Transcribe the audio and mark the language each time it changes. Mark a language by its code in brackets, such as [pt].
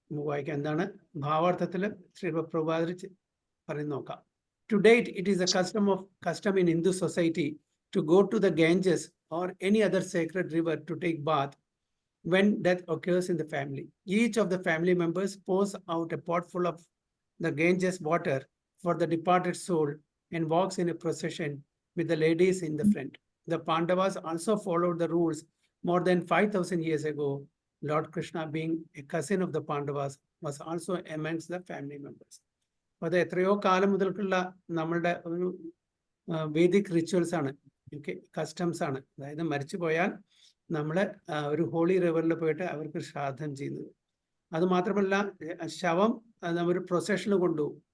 [ml] വായിക്കാം എന്താണ് ഭാവാർത്ഥത്തിൽ ശ്രീ പ്രഭുപാദർ പറയുന്ന നോക്കാം. [en] To date, it is a custom in Hindu society to go to the Ganges or any other sacred river to take bath when death occurs in the family. Each of the family members pours out a pot full of the Ganges water for the departed soul and walks in a procession with the ladies in the front. The Pandavas also followed the rules more than 5,000 years ago. Lord Krishna, being a cousin of the Pandavas, was also amongst the family members. [ml] അത് എത്രയോ കാലം മുതൽക്കുള്ള നമ്മളുടെ ഒരു Vedic rituals ആണ്, customs ആണ്. അതായത് മരിച്ചു പോയാൽ നമ്മൾ ഒരു ഹോളി റിവറിൽ പോയിട്ട് അവർക്ക് ശ്രാദ്ധം ചെയ്യുന്നത്. അത് മാത്രമല്ല, ശവം നമ്മൾ പ്രൊസഷനിൽ കൊണ്ടുപോകും.